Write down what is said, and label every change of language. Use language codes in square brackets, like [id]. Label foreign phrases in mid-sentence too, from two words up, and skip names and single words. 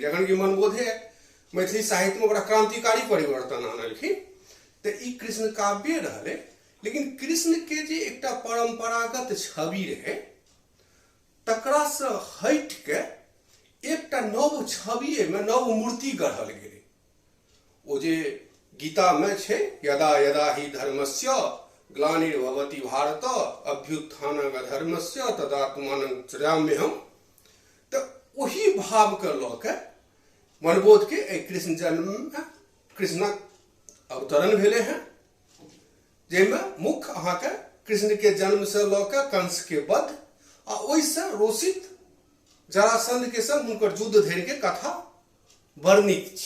[mai] जखन कि मनबोधे मैथिली साहित्य में बड़ा क्रांतिकारी परिवर्तन आनलखिन, तो ई कृष्ण काव्य रहले। लेकिन कृष्ण के जे एकटा परंपरागत छवि रहे, तकरा से हट के एकटा नव छवि में नव मूर्ति गढ़ल गेले। ओ जे गीता में छे, [sa] यदा यदा ही धर्मस्य ग्लानिर्भवति भारत अभ्युत्थानम् अधर्मस्य तदात्मानं सृजाम्यहम्। [mai] तो वही भाव के लके मनबोध के कृष्ण जन्म में कृष्णक अवतरण भेले हैं, जेमें मुख्य अहाँ के कृष्ण के जन्म से लके कंस के वध आ ओइसे रोषित जरासंध के संग हुनकर युद्ध धरि के कथा वर्णित छे।